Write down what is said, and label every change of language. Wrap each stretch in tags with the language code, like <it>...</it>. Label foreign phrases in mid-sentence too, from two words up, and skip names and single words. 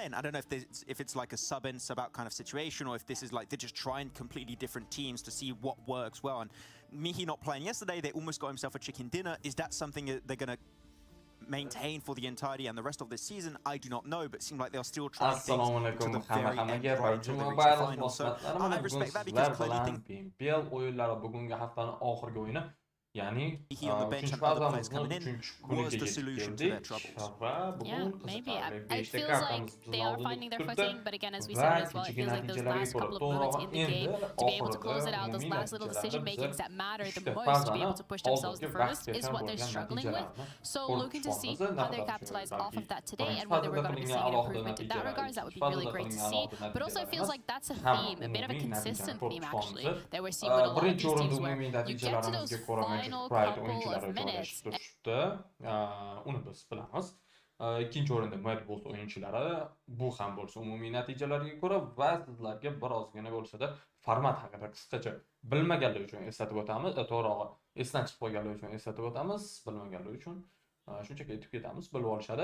<en>I don't know if it's like a sub-in, sub-out kind of situation, or if this is like they're just trying completely different teams to see what works well. And Mihi not playing yesterday, they almost got himself a chicken dinner. Is that something that they're going to maintain for the entirety and the rest of this season? I do not know, but it seems like they're still trying things to the very end, right, until they reach the final. So I respect that, because clearly think</en> <uz>PMPL o'yinlari bugungi haftaning oxirgi o'yini, ya'ni</uz> <en>he on the bench and other players coming in was the solution to their troubles. Yeah, maybe. It feels like they are finding their footing, but again, as we said as well, it feels like those last couple of moments in the game, to be able to close it out, those last little decision makings that matter the most, to be able to push themselves the furthest, is what they're struggling with. So looking to see how they capitalize off of that today, and whether we're going to be seeing an improvement in that regards, that would be really great to see. But also it feels like that's a theme, a bit of a consistent theme actually, that we're seeing with a lot of these teams, where you get to those final couple of minutes.</en> <uz>Uni biz bilamiz. Ikkinchi o'rinda Madbox o'yinchilari, bu ham bo'lsa umumiy natijalarga ko'ra va sizlarga birozgina bo'lsa-da format haqida qisqacha bilmaganlar uchun eslatib o'tamiz. To'g'rirog'i, esdan chiqib qolganlar uchun eslatib o'tamiz, bilmaganlar uchun shunchaki aytib ketamiz, bilib olishadi.</uz>